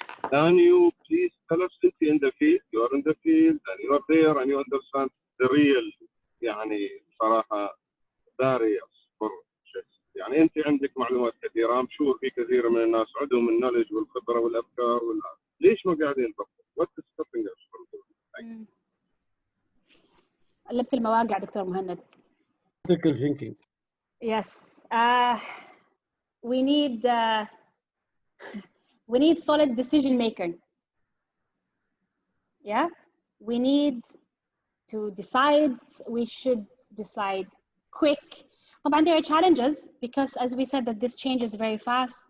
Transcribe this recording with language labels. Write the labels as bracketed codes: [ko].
[en] Can you please tell us, since you're in the field, you are in the field and you are there and you understand the real [ar] بصراحة [en] barriers for this. [ar] أنت عندك معلومات كثيرة. [en] I'm sure [ar] في كثير من الناس عندهم النولج والخبرة والأفكار ليش ما قاعدين نطبق؟ [en] What is stopping us from doing? [ar] قلبت المواقع دكتور مهند. [en] Critical thinking. Yes, we need solid decision making. Yeah, we need to decide. We should decide quick. But there are challenges, because as we said, that this changes very fast.